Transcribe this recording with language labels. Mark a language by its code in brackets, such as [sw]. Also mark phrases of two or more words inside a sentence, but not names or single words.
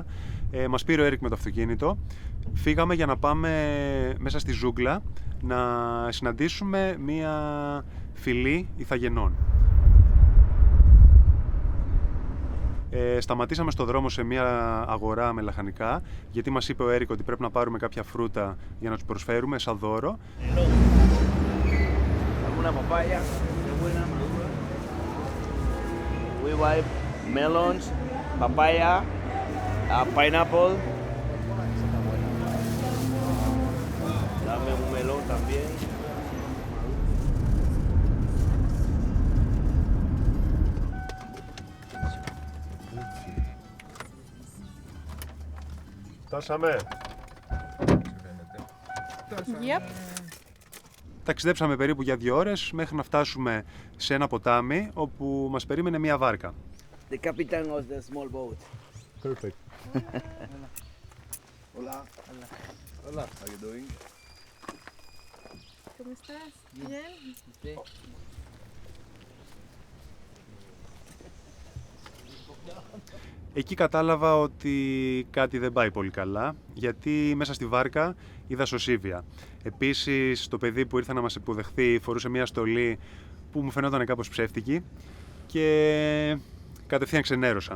[el] Μας πήρε ο Έρικ με το αυτοκίνητο. Φύγαμε για να πάμε μέσα στη ζούγκλα να συναντήσουμε μια φυλή ηθαγενών. Σταματήσαμε στο δρόμο σε μια αγορά με λαχανικά, γιατί μας είπε ο Έρικ ότι πρέπει να πάρουμε κάποια φρούτα για να τους προσφέρουμε σαν δώρο. [es] Una papaya, qué buena madura. [en] We buy melons, papaya, Pineapple. [es] Dame un melón también. [el] Φτάσαμε. [en] Yep. [el] Ταξιδέψαμε περίπου για 2 ώρες μέχρι να φτάσουμε σε ένα ποτάμι όπου μας περίμενε μια βάρκα. [en] The captain of the small boat. Perfect. [es] Hola. Hola. [en] How you doing? [es] ¿Cómo estás? Bien. [el] Εκεί κατάλαβα ότι κάτι δεν πάει πολύ καλά, γιατί μέσα στη βάρκα είδα σωσίβια. Επίσης, το παιδί που ήρθε να μας υποδεχθεί φορούσε μια στολή που μου φαινόταν κάπως ψεύτικη και κατευθείαν ξενέρωσα.